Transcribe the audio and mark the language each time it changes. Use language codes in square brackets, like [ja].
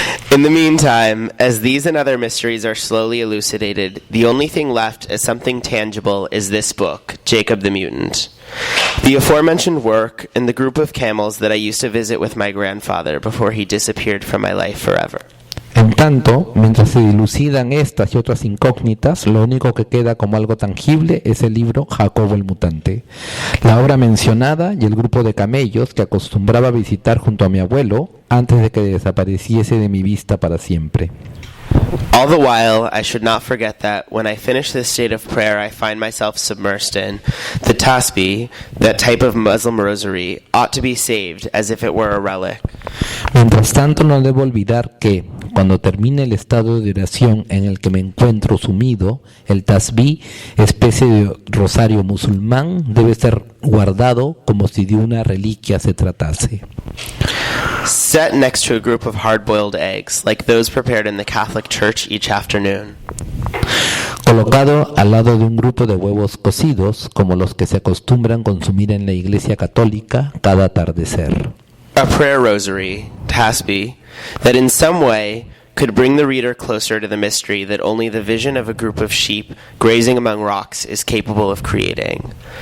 [en] In the meantime, as these and other mysteries are slowly elucidated, the only thing left as something tangible is this book, Jacob the Mutant. The aforementioned work and the group of camels that I used to visit with my grandfather before he disappeared from my life forever. [es] En tanto, mientras se dilucidan estas y otras incógnitas, lo único que queda como algo tangible es el libro Jacobo el Mutante, la obra mencionada y el grupo de camellos que acostumbraba a visitar junto a mi abuelo antes de que desapareciese de mi vista para siempre. [en] All the while, I should not forget that when I finish this state of prayer I find myself submersed in, the tasbih, that type of Muslim rosary, ought to be saved as if it were a relic. [es] Mientras tanto, no debo olvidar que, cuando termine el estado de oración en el que me encuentro sumido, el tasbih, especie de rosario musulmán, debe ser guardado como si de una reliquia se tratase. [en] Set next to a group of hard-boiled eggs, like those prepared in the Catholic Church each afternoon. [es] Colocado al lado de un grupo de huevos cocidos, como los que se acostumbran consumir en la Iglesia Católica cada atardecer. [en] A prayer rosary, tasbih, that in some way could bring the reader closer to the mystery that only the vision of a group of sheep grazing among rocks is capable of creating.